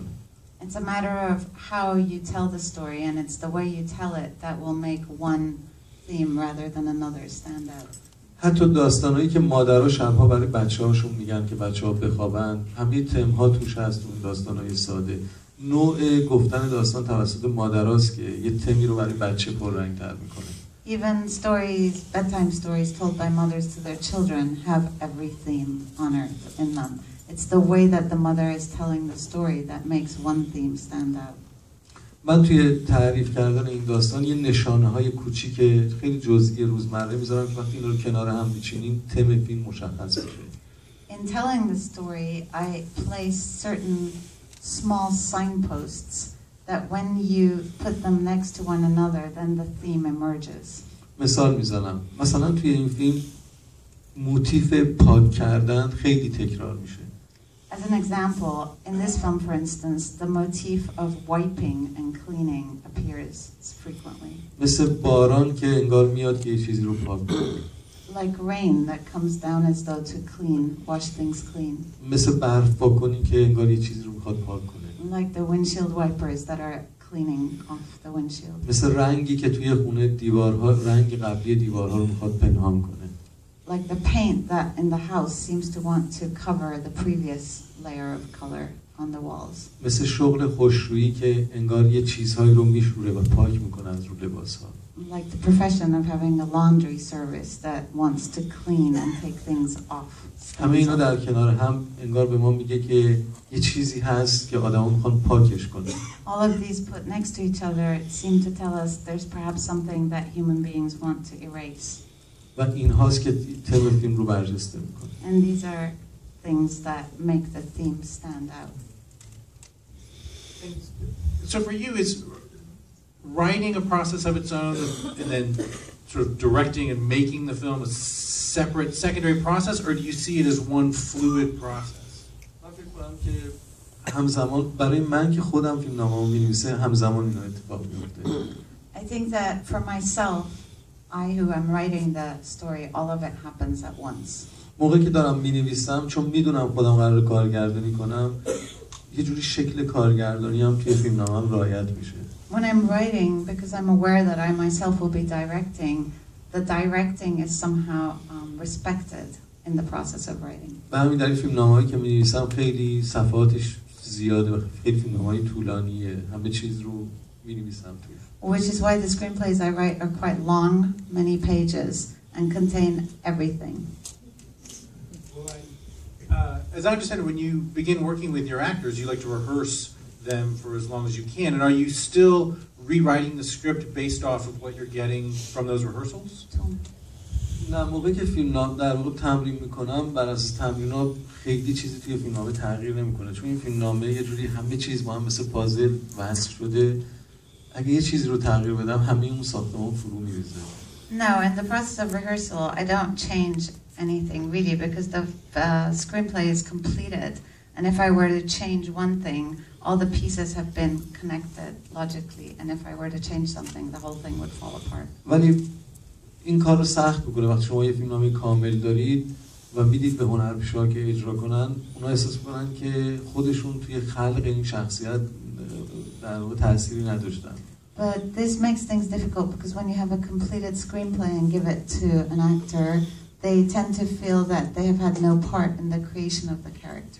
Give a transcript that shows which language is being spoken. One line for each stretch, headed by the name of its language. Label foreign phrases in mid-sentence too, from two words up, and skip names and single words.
English: It's a matter of how you tell the story, and it's the way you tell it that will make one theme rather than another stand out.
Persian: حتی داستانایی که مادرها شب‌ها برای بچه‌هاشون میگن که بچه‌ها بخوابن، همه تم‌ها توش هست اون داستانای ساده. نوع گفتن داستان توسط مادرهاست که یه تمی رو برای بچه پررنگ‌تر می‌کنه.
English: Even stories, bedtime stories told by mothers to their children have every theme on earth in them. It's the way that the mother is telling the story that makes one theme stand out.
Persian: من توی تعریف کردن این داستان یه نشانه‌های کوچیک خیلی جزئی روزمره میذارم که وقتی اینا رو کنار هم میچینیم تم فیلم مشخص میشه.
English: In telling the story, I place certain small signposts that when you put them next to one another, then the theme emerges.
Persian: مثال میزنم. مثلا توی این فیلم موتیف پاک کردن خیلی تکرار میشه.
English: As an example, in this film, for instance, the motif of wiping and cleaning appears frequently.
Persian: مثل باران که انگار میاد که یه چیزی رو پاک کنه.
English: Like rain that comes down as though to clean, wash things clean.
Persian: مثل برف پاکنی که انگار یه چیزی رو میخواد پاک کنه.
English: Like the windshield wipers that are cleaning off the windshield.
Persian: مثل رنگی که توی خونه دیوارها رنگ قبلی دیوارها رو میخواد پنهان کنه.
English: Like the paint that in the house seems to want to cover the previous layer of color on the walls.
Persian: مثل شغل خوشرویی که انگار یه چیزهایی رو میشوره و پاک میکنه از رو لباسها.
English: Like the profession of having a laundry service that wants to clean and take things off.
Persian: همه اینا در کنار هم انگار به ما میگه که یه چیزی هست که آدما میخوان پاکش کنن.
English: All of these put next to each other seem to tell us there's perhaps something that human beings want to erase.
Persian: و این هاست که تم فیلم رو برجسته میکنه.
English: And these are things that make the theme stand out. So for you, is writing a process of its own and then sort of directing and making the film a separate secondary process, or do you see it as one fluid process?
Persian: من فکر کنم که همزمان برای من که خودم فیلمنامه‌مو می‌نویسم همزمان اینا اتفاق میفته.
English: I think that for myself, I who am writing the story, all of it happens at once.
Persian: موقعی که دارم می‌نویسم چون میدونم خودم قراره کارگردانی کنم یه جوری شکل کارگردانی هم توی فیلمنامه‌ام رعایت میشه.
English: When I'm writing, because I'm aware that I myself will be directing, the directing is somehow respected in the process of writing.
Persian: به همین دلیل فیلمنامه‌هایی که می‌نویسم خیلی صفحاتش زیاده و خیلی فیلمنامه‌های طولانیه. همه چیز رو می‌نویسم توش.
English: Which is why the screenplays I write are quite long, many pages, and contain everything. As I understand it, when you begin working with your actors, you like to rehearse them for as long as you can. And are you still rewriting the script based off of what you're getting from those rehearsals?
Persian: نه موقعی که فیلمنامه در واقع تمرین میکنم بر اساس تمرینات خیلی چیزی توی فیلمنامه تغییر نمیکنه چون این فیلمنامه یه جوری همه چیز با هم مثل پازل وصل شده اگه یه چیزی رو تغییر بدم همه اون ساختمان فرو میریزه.
English: No, in the process of rehearsal, I don't change anything really because the screenplay is completed. And if I were to change one thing, all the pieces have been connected logically. And if I were to change something, the whole thing would fall apart.
Persian: ولی این کار رو سخت میکنه وقتی شما یه فیلمنامه کامل دارید و میدید به هنرپیشه‌ها که اجرا کنن اونا احساس میکنن که خودشون توی خلق این شخصیت در واقع تأثیری نداشتن.
English: But this makes things difficult because when you have a completed screenplay and give it to an actor, they tend to feel that they have had no part in the creation of the character.